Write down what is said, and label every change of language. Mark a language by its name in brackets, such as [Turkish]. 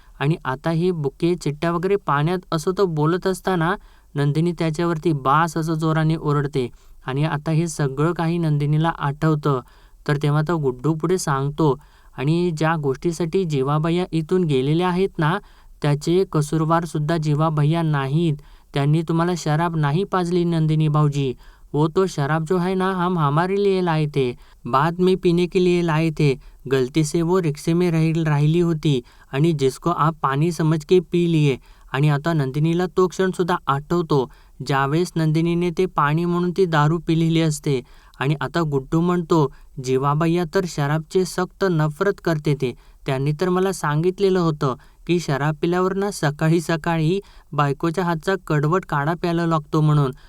[Marathi] आणि आता हे बुके चिठ्ठ्या वगैरे पाण्यात असं तो बोलत असताना नंदिनी त्याच्यावरती बास असं जोराने ओरडते आणि आता हे सगळं काही नंदिनीला आठवतं. तर तेव्हा तो गुड्डू पुढे सांगतो, आणि ज्या गोष्टीसाठी जीवा भैया इथून गेलेले आहेत ना, त्याचे कसूरवारसुद्धा जीवा भैया नाहीत. त्यांनी तुम्हाला शराब नाही पाजली नंदिनी भाऊजी. [Hindi] वो तो शराब जो है ना हम हमारे लिए लाए थे. बाद में पीने के लिए लाए थे. गलती से वो रिक्शे में [Marathi] राहिली होती आणि [Hindi] जिसको आप पाणी समज के पी लिए. [Marathi] आणि आता नंदिनीला तो क्षणसुद्धा आठवतो ज्यावेळेस नंदिनीने ते पाणी म्हणून ती दारू पिलेली असते. आणि आता गुड्डू म्हणतो, जीवा भैया तर शराबचे सक्त नफरत करते ते. त्यांनी तर मला सांगितलेलं होतं की शराब पिल्यावर ना सकाळी सकाळी बायकोच्या हातचा कडवट काढा प्यायला लागतो म्हणून.